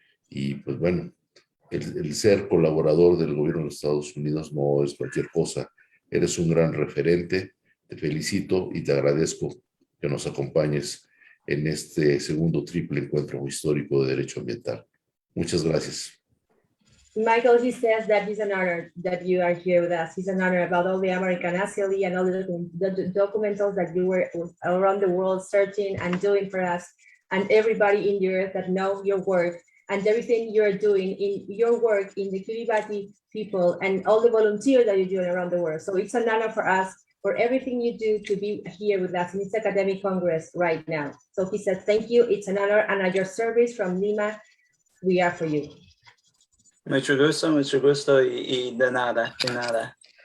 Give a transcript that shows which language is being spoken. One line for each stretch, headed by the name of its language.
Spanish: Y pues bueno, el ser colaborador del gobierno de los Estados Unidos no es cualquier cosa. Eres un gran referente. Te felicito y te agradezco que nos acompañes en este segundo triple encuentro histórico de derecho ambiental. Muchas gracias.
English: Michael, he says that he's an honor that you are here with us. He's an honor about all the American ASEAN and all the documentals that you were around the world searching and doing for us, and everybody in the earth that know your work and everything you're doing in your work in the Kiribati people and all the volunteers that you're doing around the world. So it's an honor for us, for everything you do, to be here with us in this academic congress right now. So he says, thank you, it's an honor, and at your service from Lima, we are for you.
Spanish: Mucho gusto y de nada, de nada.